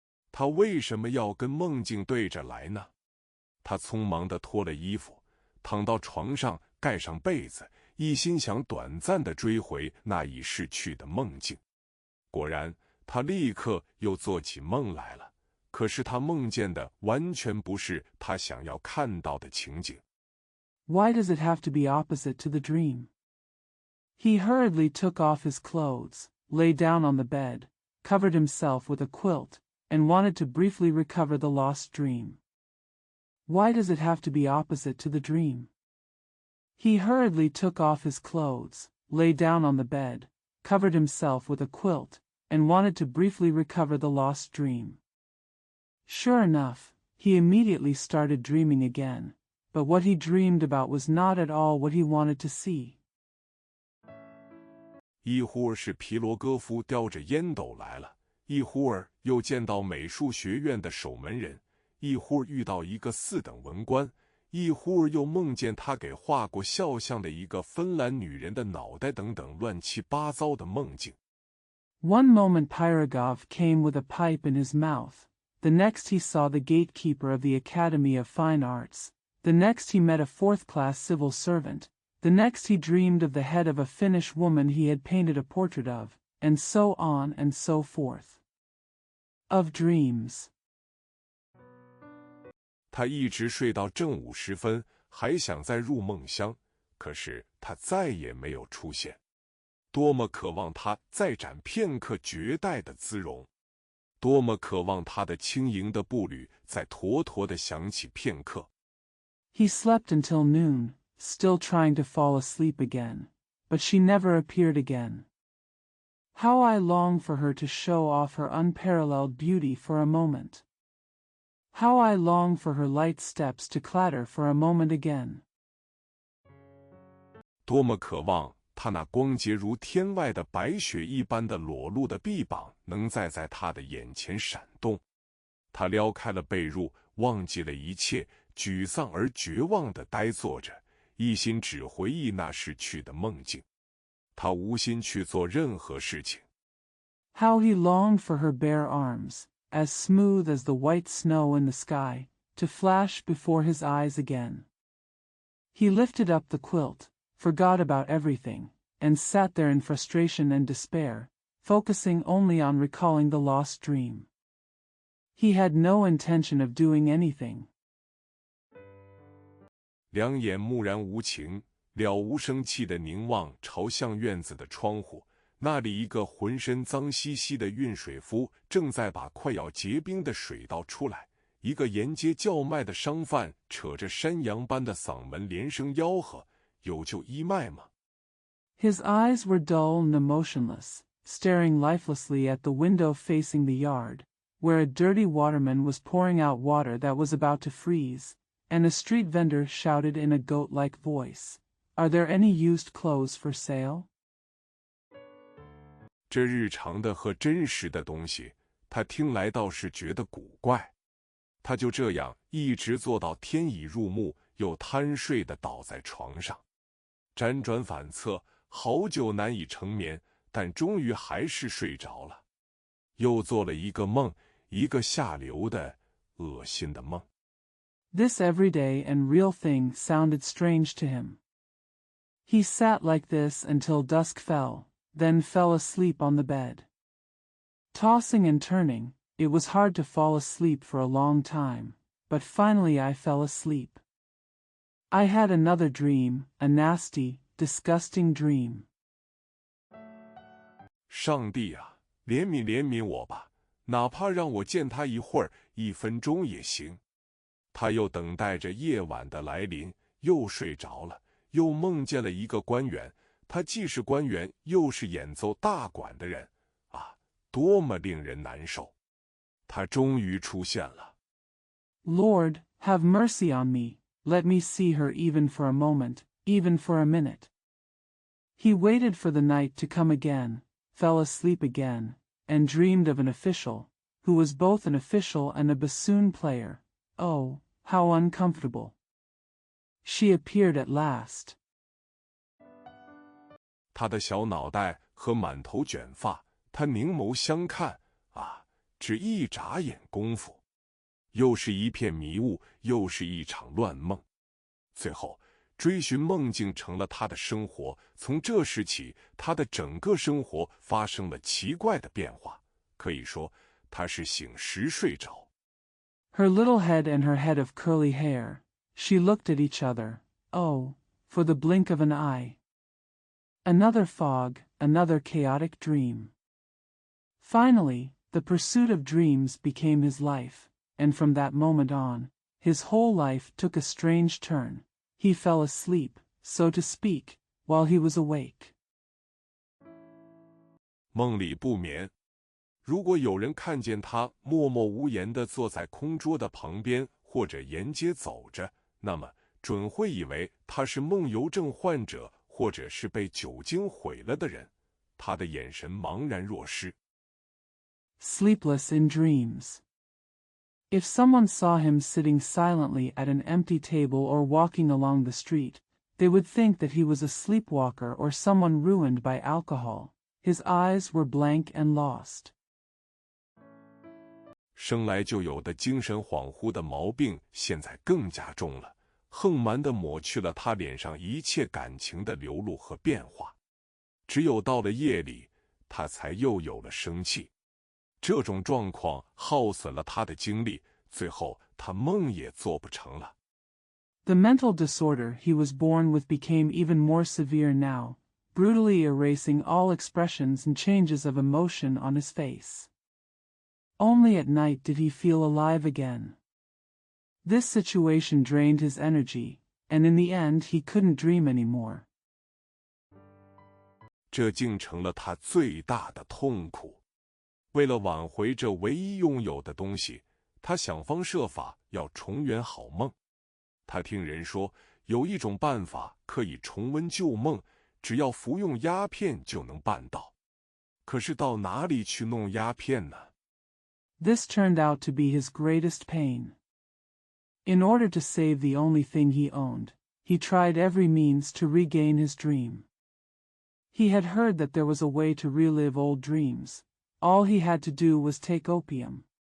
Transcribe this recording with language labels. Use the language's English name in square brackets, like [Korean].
[Chinese] 他为什么要跟梦境对着来呢？他匆忙地脱了衣服，躺到床上，盖上被子，一心想短暂地追回那已逝去的梦境。果然，他立刻又做起梦来了。可是他梦见的完全不是他想要看到的情景。 [English] Why does it have to be opposite to the dream? He hurriedly took off his clothes, lay down on the bed, covered himself with a quilt, and wanted to briefly recover the lost dream. Why does it have to be opposite to the dream? He hurriedly took off his clothes, lay down on the bed, covered himself with a quilt, and wanted to briefly recover the lost dream. Sure enough, he immediately started dreaming again, but what he dreamed about was not at all what he wanted to see. [Chinese] 一会儿是皮罗戈夫叼着烟斗来了，一会儿又见到美术学院的守门人，一会儿遇到一个四等文官，一忽儿又梦见他给画过肖像的一个芬兰女人的脑袋等等乱七八糟的梦境。 [English] One moment Pyrogov came with a pipe in his mouth. The next he saw the gatekeeper of the Academy of Fine Arts. The next he met a fourth-class civil servant. The next he dreamed of the head of a Finnish woman he had painted a portrait of, and so on and so forth. Of dreams. [Chinese] 他一直睡到正午时分，还想再入梦乡，可是他再也没有出现。多么渴望他再展片刻绝代的姿容，多么渴望他的轻盈的步履再妥妥地响起片刻。 [English] He slept until noon, still trying to fall asleep again, but she never appeared again. How I long for her to show off her unparalleled beauty for a moment. How I long for her light steps to clatter for a moment again. [Chinese] 多么渴望她那光洁如天外的白雪一般的裸露的臂膀能再在她的眼前闪动。他撩开了被褥，忘记了一切，沮丧而绝望地呆坐着，一心只回忆那逝去的梦境。他无心去做任何事情。 [English] How he longed for her bare arms, as smooth as the white snow in the sky, to flash before his eyes again. He lifted up the quilt, forgot about everything, and sat there in frustration and despair, focusing only on recalling the lost dream. He had no intention of doing anything. [Chinese] 两眼木然无情，了无生气地凝望朝向院子的窗户，那里一个浑身脏兮兮的运水夫正在把快要结冰的水倒出来，一个沿街叫卖的商贩扯着山羊般的嗓门连声吆喝：“有救医卖吗？” [English] His eyes were dull and emotionless, staring lifelessly at the window facing the yard, where a dirty waterman was pouring out water that was about to freeze, and a street vendor shouted in a goat-like voice, "Are there any used clothes for sale?" [Chinese] 这日常的和真实的东西，他听来倒是觉得古怪。他就这样一直坐到天已入暮，又贪睡地倒在床上，辗转反侧，好久难以成眠，但终于还是睡着了。又做了一个梦，一个下流的、恶心的梦。 [English] This everyday and real thing sounded strange to him. He sat like this until dusk fell, then fell asleep on the bed. Tossing and turning, it was hard to fall asleep for a long time, but finally I fell asleep. I had another dream, a nasty, disgusting dream. [Chinese] 上帝啊，怜悯怜悯我吧，哪怕让我见他一会儿，1分钟也行。他又等待着夜晚的来临，又睡着了，又梦见了一个官员。他既是官员，又是演奏大管的人，啊，多么令人难受！他终于出现了。 [English] Lord, have mercy on me, let me see her even for a moment, even for a minute. He waited for the night to come again, fell asleep again, and dreamed of an official, who was both an official and a bassoon player. Oh, how uncomfortable. She appeared at last. [Chinese] 他的小脑袋和满头卷发，他凝眸相看，啊，只一眨眼功夫，又是一片迷雾，又是一场乱梦。最后，追寻梦境成了他的生活。从这时起，他的整个生活发生了奇怪的变化。可以说，他是醒时睡着。 [English] Her little head and her head of curly hair, she looked at each other, oh, for the blink of an eye. Another fog, another chaotic dream. Finally, the pursuit of dreams became his life, and from that moment on, his whole life took a strange turn. He fell asleep, so to speak, while he was awake. [Chinese] 梦里不眠。如果有人看见他默默无言地坐在空桌的旁边，或者沿街走着，那么准会以为他是梦游症患者，或者是被酒精毁了的人。他的眼神茫然若失。 [English] Sleepless in dreams. If someone saw him sitting silently at an empty table or walking along the street, they would think that he was a sleepwalker or someone ruined by alcohol. His eyes were blank and lost. [Chinese] 生来就有的精神恍惚的毛病，现在更加重了，横蛮地抹去了他脸上一切感情的流露和变化。只有到了夜里，他才又有了生气。这种状况耗损了他的精力，最后他梦也做不成了。 [English] The mental disorder he was born with became even more severe now, brutally erasing all expressions and changes of emotion on his face. Only at night did he feel alive again. This situation drained his energy, and in the end he couldn't dream anymore. [Chinese] 这竟成了他最大的痛苦。为了挽回这唯一拥有的东西，他想方设法要重圆好梦。他听人说，有一种办法可以重温旧梦，只要服用鸦片就能办到。可是到哪里去弄鸦片呢？ [English] This turned out to be his greatest pain. In order to save the only thing he owned, he tried every means to regain his dream. He had heard that there was a way to relive old dreams. All he had to do was take opium.